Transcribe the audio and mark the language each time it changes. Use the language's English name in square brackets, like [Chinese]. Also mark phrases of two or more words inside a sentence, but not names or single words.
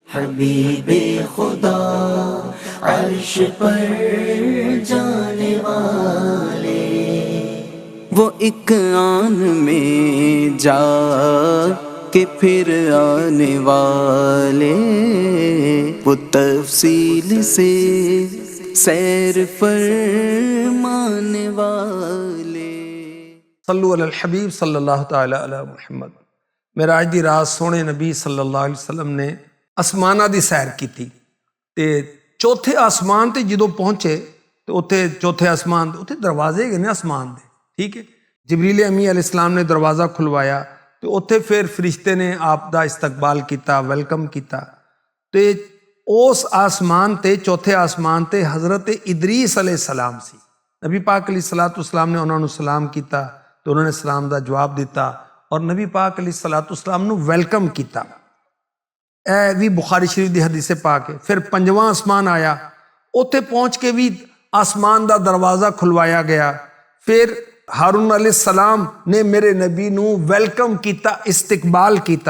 [Urdu] حبیبِ خدا عرش پر جانے والے، وہ ایک آن میں جا کے پھر آنے والے، وہ تفصیل سے سیر فرمانے والے. [Arabic] صلوا على الحبيب صلى الله تعالى على محمد. [Punjabi] معراج دی رات سوہنے نبی [Arabic] صلى الله عليه وسلم [Punjabi] نے آسماناں دی سیر کی تے چوتھے آسمان تے جدوں پہنچے تو اتھے چوتھے آسمان اتھے دروازے ہے نے آسمان دے, [Urdu] ٹھیک ہے. [Punjabi] جبریل امیں علیہ السلام نے دروازہ کھلوایا تو اتھے پھر فرشتے نے آپ دا استقبال کیا، ویلکم کیا. تے اس آسمان تے چوتھے آسمان تے حضرت ادریس علیہ السلام سی. نبی پاک علیہ السلام نے انہوں نے سلام کیا تو انہوں نے سلام کا جواب دتا اور نبی پاک علیہ السلام نوں ویلکم کیا. [Urdu] یہ بھی بخاری شریف کی حدیث پاک ہے. [Punjabi] پھر پنجواں آسمان آیا، اتھے پہنچ کے بھی آسمان کا دروازہ کھلوایا گیا. پھر ہارون علیہ السلام نے میرے نبی نوں ویلکم کیا، استقبال کیا.